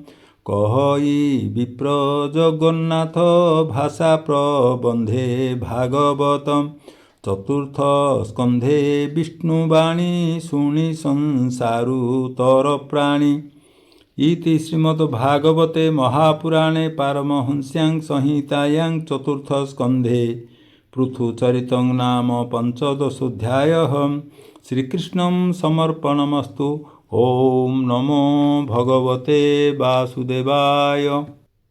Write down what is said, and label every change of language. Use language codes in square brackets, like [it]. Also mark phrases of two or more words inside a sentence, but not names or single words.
[or] କହଇ ବିପ୍ର ଜଗନ୍ନାଥ ଭାଷା ପ୍ରବନ୍ଧେ ଭାଗବତ ଚତୁର୍ଥ ସ୍କନ୍ଧେ ବିଷ୍ଣୁବାଣୀ ଶୁଣି ସଂସାରୁ ତର ପ୍ରାଣୀ [sa] ଇତି ଶ୍ରୀମଦ୍ଭାଗବତେ ମହାପୁରାଣେ ପାରମହଂସ୍ୟାଂ ସଂହିତାୟାଂ ଚତୁର୍ଥ ସ୍କନ୍ଧେ पृथुचरितं नाम पञ्चदशोऽध्यायः श्रीकृष्णं समर्पणमस्तु। ॐ नमो भगवते वासुदेवाय।